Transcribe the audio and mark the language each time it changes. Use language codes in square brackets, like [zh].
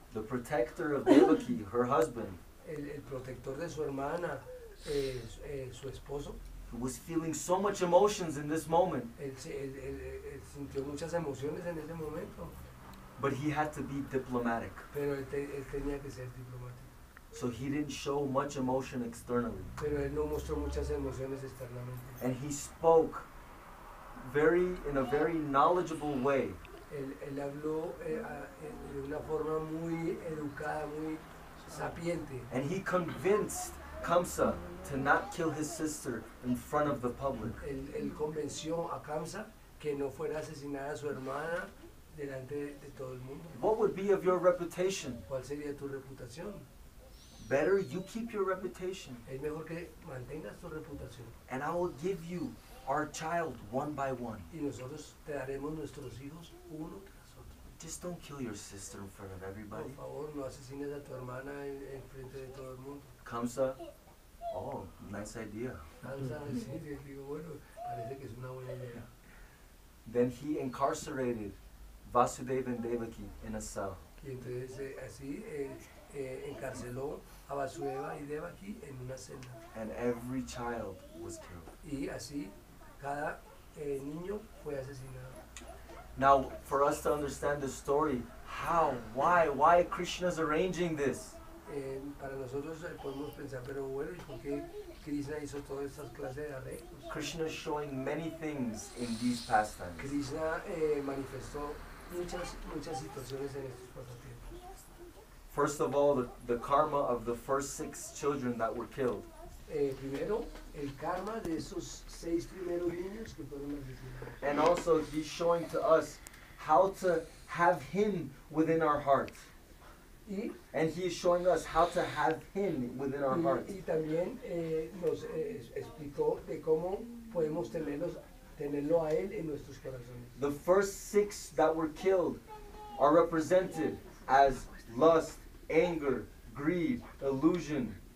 [en] The protector of Devaki, her husband, [es] El protector de su hermana, su esposo, [en] who was feeling so much emotions in this moment, [es] él sintió muchas emociones en ese momento, [en] but he had to be diplomatic. [es] pero él tenía que ser diplomático. [en] So he didn't show much emotion externally. [es] Pero él no mostró muchas emociones externamente. [en] And he spoke in a very knowledgeable way. [es] Él habló de una forma muy educada, muy sapiente. [en] And he convinced Kamsa to not kill his sister in front of the public. [es] Él convenció a Kamsa que no fuera a asesinar a su hermana delante de todo el mundo. [en] What would be of your reputation? [es] ¿Cuál sería tu reputación? [en] Better you keep your reputation, [es] Es mejor que mantengas tu reputación. [en] and I will give you our child one by one. [es] Y nosotros te daremos nuestros hijos uno tras otro. [en] Just don't kill your sister in front of everybody. [es] Por favor, no asesines a tu hermana en frente de todo el mundo. [en] Kamsa, oh, nice idea. [es] Kamsa, sí, digo, bueno, parece que es una buena idea. [en] Then he incarcerated Vasudeva and Devaki in a cell. [es] Y entonces así encarceló a Vasudeva y Devaki en una celda. [en] And every child was killed. [es] Y así cada niño fue asesinado. [en] Now, for us to understand the story, why Krishna's arranging this? [es] Para nosotros podemos pensar, pero bueno, ¿y por qué Krishna hizo todas estas clases de arreglos? [en] Krishna is showing many things in these pastimes. [es] Krishna manifestó muchas situaciones en estos pasatiempos. [en] First of all, the karma of the first 6 children that were killed. [es] Primero, el karma de esos 6 primeros niños que fueron asesinados. [en] And also, he's showing to us how to have him within our hearts. And he is showing us how to have him within our hearts. [es] Y también nos explicó de cómo podemos tenerlo a él en nuestros corazones. [en] The first 6 that were killed are represented as lust, anger, greed, illusion.